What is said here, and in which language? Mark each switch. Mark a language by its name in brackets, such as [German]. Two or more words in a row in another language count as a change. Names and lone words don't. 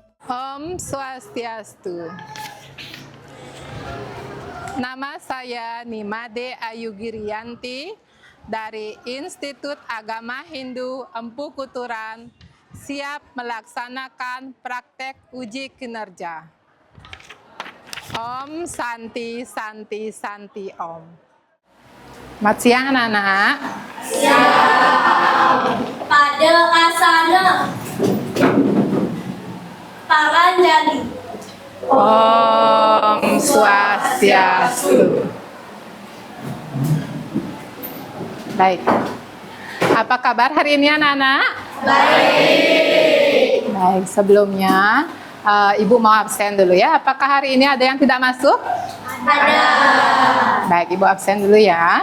[Balinese] Om Swastiastu. [Indonesian] Nama saya Nimade Ayu Girianti dari Institut Agama Hindu Empu Kuturan, siap melaksanakan praktek uji kinerja. [Sanskrit] Om Santi Santi Santi Om. [Indonesian] Selamat siang anak-anak. Siang. Pada asana Paranjali. [Balinese] Om Swastiastu. [Indonesian] Baik. Apa kabar hari ini anak-anak? Baik. Baik, sebelumnya Ibu mau absen dulu ya. Apakah hari ini ada yang tidak masuk? Ada. Baik, Ibu absen dulu ya.